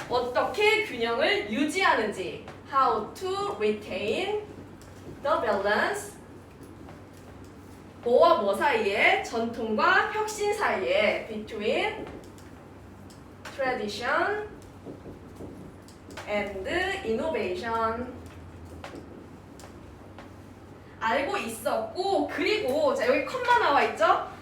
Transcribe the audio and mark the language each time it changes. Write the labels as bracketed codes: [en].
[ko] 어떻게 균형을 유지하는지. [en] How to retain the balance. [ko] 뭐와 뭐 사이에, 전통과 혁신 사이에 [en] between tradition and innovation. [ko] 알고 있었고, 그리고 자 여기 컴마 나와 있죠?